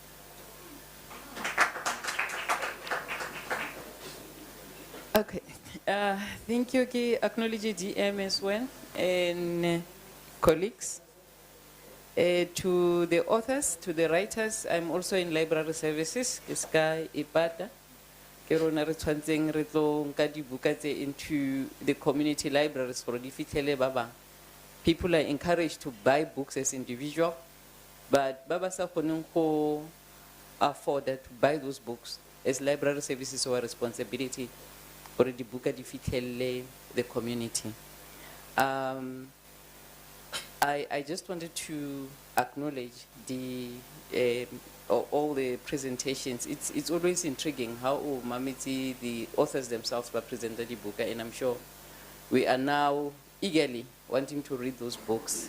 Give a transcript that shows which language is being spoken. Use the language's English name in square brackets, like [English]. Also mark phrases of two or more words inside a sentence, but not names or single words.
[English] Okay, thank you. I acknowledge DM as well and colleagues. To the authors, to the writers, I'm also in library services. [Tswana] Kiska ipata, kerona re tshwantseng re tlo nka dibuka tse [English] into the community libraries for [Tswana] di fitlhele ba bang. [English] People are encouraged to buy books as individual, but [Tswana] ba ba sa kgoneng go [English] afford to buy those books as library services, our responsibility for the book [Tswana] di fitlhele [English] the community. I just wanted to acknowledge all the presentations. It's always intriguing how Mamiti, the authors themselves, represented the book, and I'm sure we are now eagerly wanting to read those books.